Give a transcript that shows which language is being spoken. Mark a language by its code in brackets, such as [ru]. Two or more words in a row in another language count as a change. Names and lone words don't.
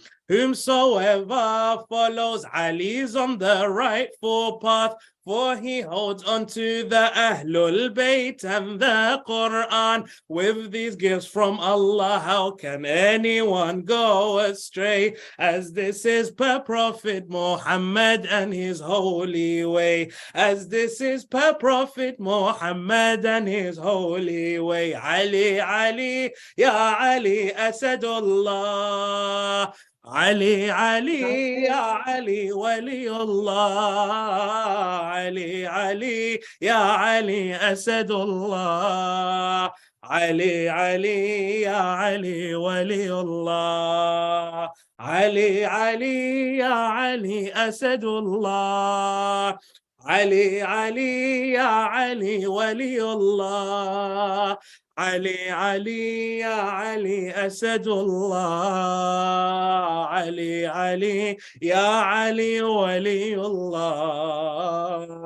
[en] Whomsoever follows Ali is on the rightful path, for he holds on to the Ahlul Bayt and the Quran. With these gifts from Allah, how can anyone go astray? As this is per Prophet Muhammad and his holy way. As this is per Prophet Muhammad and his holy way. [ar] علي، علي، يا علي، أسد الله. علي، علي، يا علي، ولي الله. علي علي يا علي أسد الله، علي علي يا علي ولي الله، علي علي يا علي أسد الله، علي علي يا علي ولي الله، علي علي يا علي أسد الله، علي علي يا علي ولي الله.